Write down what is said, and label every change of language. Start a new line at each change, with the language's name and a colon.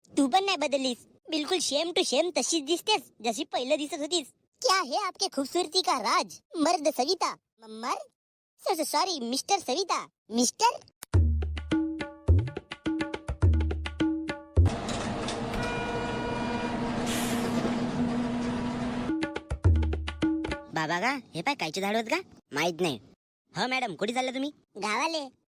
Marathi: तू पण नाही बदललीस, बिलकुल सेम टू सेम तशीच दिसतेस जशी पहिलं दिसत होतीस.
Hindi: क्या है आपके खूबसूरती का राज मर्द सविता?
Marathi: मर्द सॉरी मिस्टर सविता. मिस्टर बाबा का हे पाय कायचे झाड होत का माहित नाही. हो मॅडम कुठे चालले तुम्ही? गावाले.